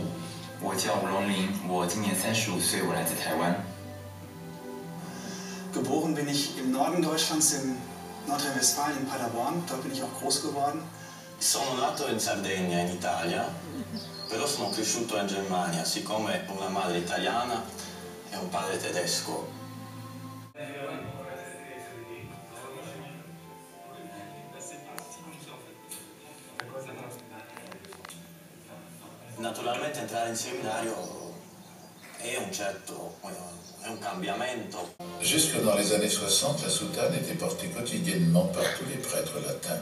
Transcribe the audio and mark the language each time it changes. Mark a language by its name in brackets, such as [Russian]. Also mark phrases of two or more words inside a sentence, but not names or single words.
[Chinese] 我叫吴龙林，我今年35岁，我来自台湾。 [German] Geboren bin ich im Norden Deutschlands, in Nordrhein-Westfalen, in Paderborn. Dort bin ich auch groß geworden. [Italian] Sono nato in Sardegna, in Italia, però sono cresciuto in Germania, siccome ho una madre italiana e un padre tedesco. Naturalmente entrare in seminario è un cambiamento. [French] Jusque dans les années 60, la soutane était portée quotidiennement par tous les prêtres latins.